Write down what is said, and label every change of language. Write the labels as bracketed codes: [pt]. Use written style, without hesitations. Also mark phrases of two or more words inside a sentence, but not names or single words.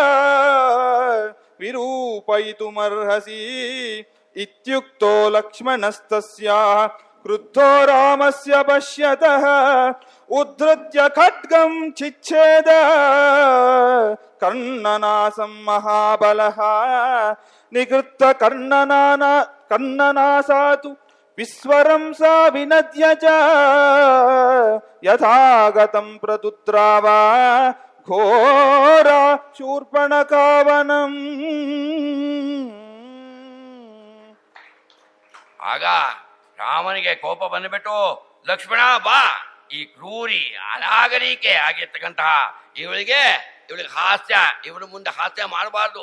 [sa] ವಿರೂಪಯಿತುಮರ್ಹಸಿ ಇತ್ಯುಕ್ತೋ ಲಕ್ಷ್ಮಣಸ್ತಸ್ಯಾಃ ಕ್ರುದ್ಧೋ ರಾಮಸ್ಯ ಪಶ್ಯತಃ ಉದ್ಧೃತ್ಯ ಖಡ್ಗಂ ಚಿಚ್ಛೇದ ಕರ್ಣನಾಸಂ ಮಹಾಬಲಃ ನಿಗೃತ್ತ ಕರ್ಣನಾಸಾತು ವಿಸ್ವರಂ ಸಾ ವಿನದ್ಯ ಚ ಯಥಾಗತಂ ಪ್ರದುದ್ರಾವ ಘೋರ ಶೂರ್ಪಣಕಾವನಂ. [kn] ಆಗ ರಾಮನಿಗೆ ಕೋಪ ಬಂದ್ಬಿಟ್ಟು, ಲಕ್ಷ್ಮಣ ಬಾ, ಈ ಕ್ರೂರಿ ಅನಾಗರಿಕೆ ಆಗಿರ್ತಕ್ಕಂತಹ ಇವಳಿಗೆ ಹಾಸ್ಯ, ಇವಳ ಮುಂದೆ ಹಾಸ್ಯ ಮಾಡಬಾರ್ದು.